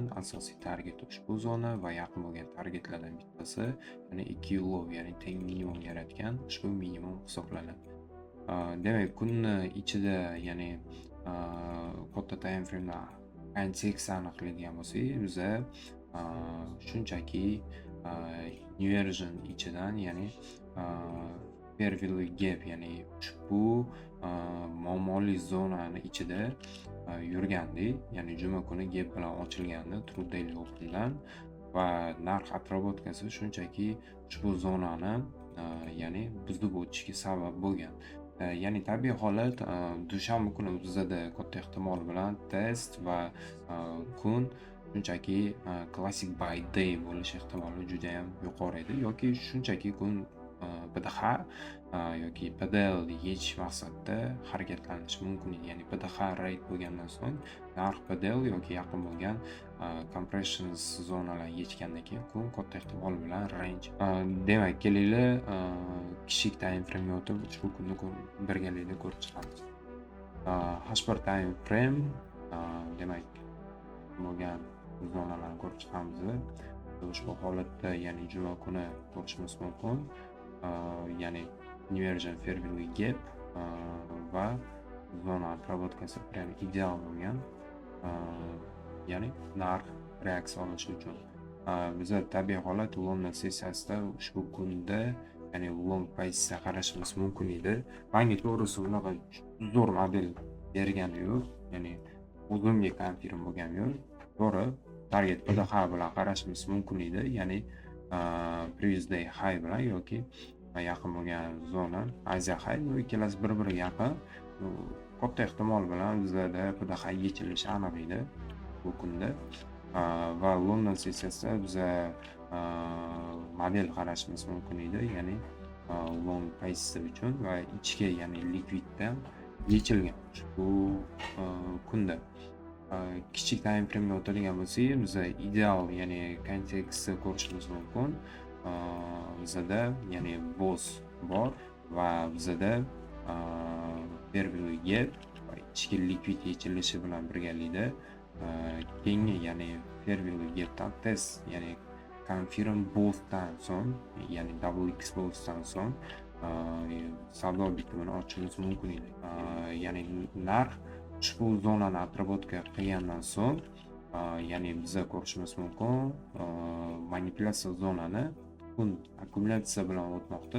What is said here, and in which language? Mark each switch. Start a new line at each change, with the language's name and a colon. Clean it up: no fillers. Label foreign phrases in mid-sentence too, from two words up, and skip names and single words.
Uzbek: Asosiy target ushbu zona va yaqin bo'lgan targetlardan bittasi, ya'ni 2 low, ya'ni teng minimum yaratgan ushbu minimum hisoblanadi. Demak, kunni ichida, ya'ni katta
English: time frame
Uzbek: da kontekst aniqlaydigan bo'lsak, biza shunchaki inversion ichidan, ya'ni
English: fair value gap,
Uzbek: ya'ni ushbu muammoli zonani ichida yurgandik, ya'ni juma kuni gap bilan ochilgandi
English: true daily opendan
Uzbek: va narx atrobotkasi shunchaki ushbu zonani ya'ni buzib o'tishiga sabab bo'lgan. Ya'ni tabiiy holat, dushanba kuni bizada katta ehtimol bilan test va kun shunchaki
English: classic buy day
Uzbek: bo'lish ehtimoli juda ham yuqori edi, yoki shunchaki kun PDH yoki PDL yechish maqsadida harakatlanishi mumkin edi. Ya'ni PDH rate bo'lgandan so'ng narx PDL yoki yaqin bo'lgan compression zonalar yechgandan keyin kun katta ehtimol bilan range. Demak, kelinglar kichik
English: time frame
Uzbek: ga o'tib ushbu kunni birgalikda ko'rib chiqamiz. H1
English: time frame,
Uzbek: demak bo'lgan zonalarni ko'rib chiqamiz. Ushbu holatda, ya'ni juma kuni ko'rishimiz mumkin. Ya'ni
English: inversion fair value gap
Uzbek: va zona atrobotkasi prям ideal bo'lgan. Ya'ni narx reaksiya olishi uchun biza tabiiy holat London sessiyasida ushbu kunda, ya'ni long pozitsiya qarashimiz mumkin edi. Menga to'g'risi unaqa zo'r model bergani yo'q, ya'ni o'zimga konfirm bo'lgani yo'q. To'g'ri, target PDH bilan qarashimiz mumkin edi, ya'ni
English: previous day high
Uzbek: bilan yoki yaqin bo'lgan zona
English: Asia high,
Uzbek: ikkalasi bir-biriga yaqin. Katta ehtimol bilan bizlarda PDH yechilishi aniq edi bu kunda va London sessiyasida biza model qarashimiz mumkin edi, ya'ni long pozitsiya uchun va ichki, ya'ni likviddan yechilgan ushbu kunda. Kichik
English: time frame
Uzbek: ga o'tadigan bo'lsak, biza ideal, ya'ni kontekstni ko'rishimiz mumkin. Bizada ya'ni boss bor va bizada
English: fair value gap
Uzbek: va ichki likvid yechilishi bilan birgalikda keyingi, ya'ni
English: fair value gapdan
Uzbek: test, ya'ni
English: confirm bothdan
Uzbek: so'ng, ya'ni
English: double exposedan
Uzbek: so'ng savdo bitimini ochishimiz mumkin edi. Ya'ni narx ushbu zonani atrobotka qilgandan so'ng, ya'ni biza ko'rishimiz mumkin manipulyatsiya zonani kun akkumulyatsiya bilan o'tmoqda.